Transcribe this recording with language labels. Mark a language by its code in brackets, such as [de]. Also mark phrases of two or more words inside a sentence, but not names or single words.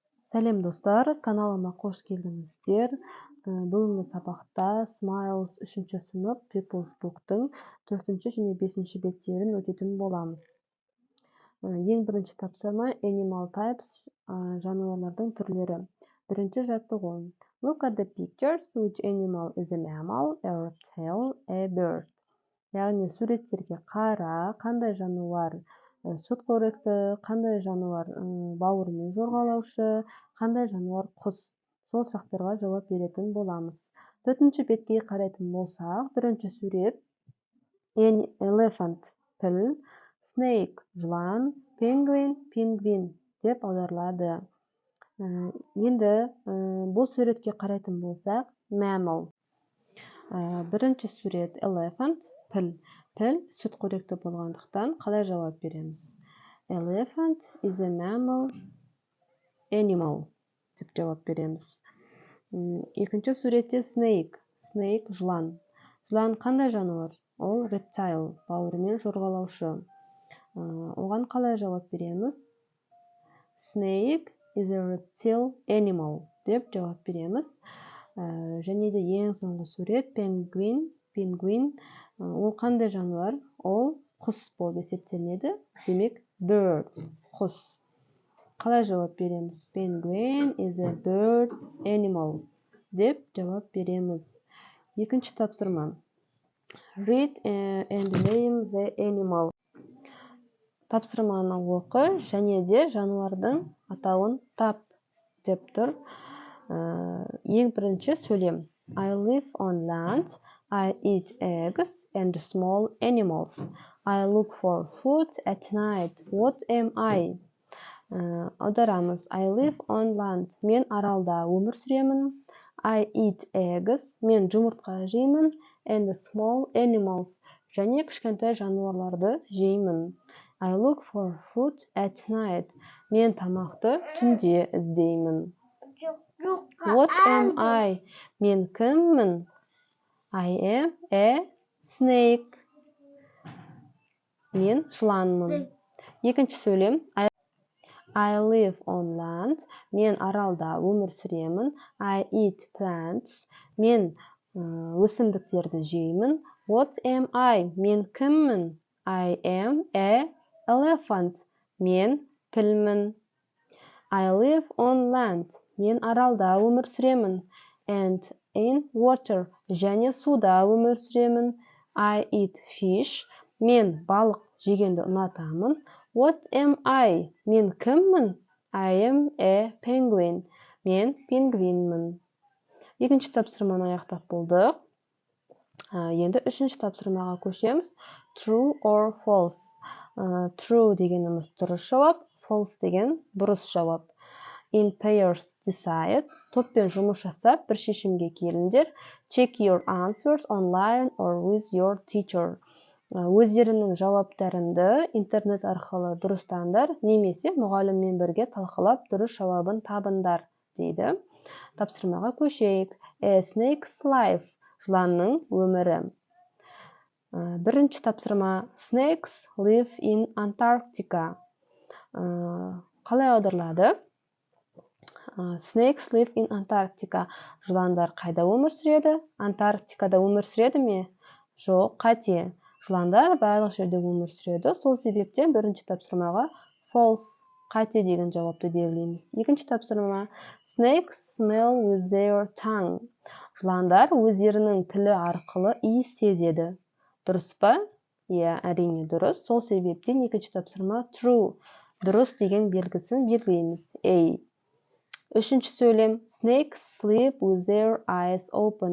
[kk] Сәлем достар, каналыма қош келдіңіздер. Бүгінгі сабақта Smiles 3-ші сынып People's Book'тың 4-ші және 5-ші беттерін өтетін боламыз. Ең бірінші тапсырма [en] Animal Types, [kk] жануарлардың түрлері. Бірінші жаттығу. [en] Look at the pictures. Which animal is a mammal, a reptile, a bird? [kk] Яғни суреттерге қара, қандай жануар сүтқоректі, қандай жануар бауырымен жорғалаушы, қандай жануар құс. Сол сұрақтарға жауап беретін боламыз. 4-ші бетке қарайтын болсақ, бірінші сурет elephant піл, snake жылан, penguin пингвин деп аударылады. Енді бұл суретке қарайтын болсақ, mammal. Бірінші сурет elephant піл. Піл сүтқоректі болғандықтан қалай жауап береміз? [en] Elephant is a mammal animal [kk] деп жауап береміз. Екінші суретте snake. Snake жылан. Жылан қандай жануар? Ол reptile, бауырымен жорғалаушы. Оған қалай жауап береміз? [en] Snake is a reptile animal [kk] деп жауап береміз. Және де ең соңғы сурет penguin. Penguin ол қандай жануар? Ол құс болып есептелінеді. Демек bird, құс. Қалай жауап береміз? [en] Penguin is a bird animal [kk] деп жауап береміз. Екінші тапсырма. [en] Read and name the animal. [kk] Тапсырманы оқы және де жануардың атауын тап деп тұр. Ең бірінші сөйлем. [en] I live on land. I eat eggs and small animals. I look for food at night. What am I? Аударамыз. I live on land. [kk] Мен аралда өмір сүремін. [en] I eat eggs. [kk] Мен жұмыртқа жеймін. [en] And small animals. [kk] Және кішкентай жануарларды жеймін. [en] I look for food at night. [kk] Мен тамақты түнде іздеймін. [en] What am I? [kk] Мен кіммін? [en] I am a snake. [kk] Мен жыланмын. Екінші сөйлем. [en] I live on land. [kk] Мен аралда өмір сүремін. [en] I eat plants. [kk] Мен өсімдіктерді жеймін. [en] What am I? [kk] Мен кіммін? [en] I am a elephant. [kk] Мен пілмін. [en] I live on land. [kk] Мен аралда өмір сүремін. [en] And in water. [kk] Және суда өмір сүремін. [en] I eat fish. [kk] Мен балық жегенді ұнатамын. [en] What am I? [kk] Мен кіммін? [en] I am a penguin. [kk] Мен пингвинмін. Екінші тапсырманы аяқтап болдық. Енді үшінші тапсырмаға көшеміз. [en] True or false. True [kk] дегеніміз дұрыс жауап. False деген бұрыс жауап. [en] In pairs decide. [kk] Топпен жұмыс жасап, бір шешімге келіңдер. [en] Check your answers online or with your teacher. [kk] Өздерінің жауаптарыңды интернет арқылы дұрыстаңдар, немесе мұғаліммен бірге талқылап дұрыс жауабын табыңдар, дейді. Тапсырмаға көшейік. [en] A snake's life. [kk] Жыланның өмірі. Бірінші тапсырма. [en] Snakes live in Antarctica. [kk] Қалай аударылады? [en] Snakes live in Antarctica. [kk] Жыландар қайда өмір сүреді? Антарктикада өмір сүреді ме? Жоқ, қате. Жыландар барлық жерде өмір сүреді. Сол себептен бірінші тапсырмаға false, қате деген жауапты берілеміз. Екінші тапсырма. [en] Snakes smell with their tongue. [kk] Жыландар өздерінің тілі арқылы иіс сезеді. Дұрыс па? Иә, әрине дұрыс. Сол себептен екінші тапсырма true. Дұрыс деген белгісін белгілейміз. A. Үшінші сөйлем. [en] Snakes sleep with their eyes open.